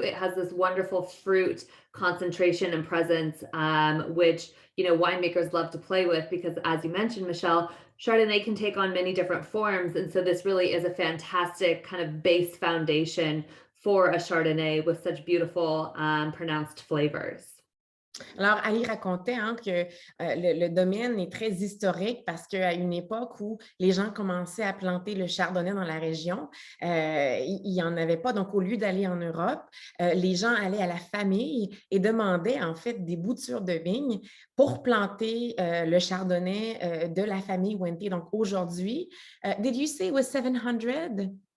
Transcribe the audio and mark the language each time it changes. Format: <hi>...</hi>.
<en>It has this wonderful fruit concentration and presence, which winemakers love to play with because, as you mentioned, Michelle, Chardonnay can take on many different forms. And so this really is a fantastic kind of base foundation for a Chardonnay with such beautiful, pronounced flavors.</en> <fr>Alors, Ali racontait que le domaine est très historique parce qu'à une époque où les gens commençaient à planter le chardonnay dans la région, il n'y en avait pas. Donc, au lieu d'aller en Europe, les gens allaient à la famille et demandaient en fait des boutures de vignes pour planter le chardonnay de la famille Wente. Donc, aujourd'hui,</fr> <en>did you say it was 700?</en>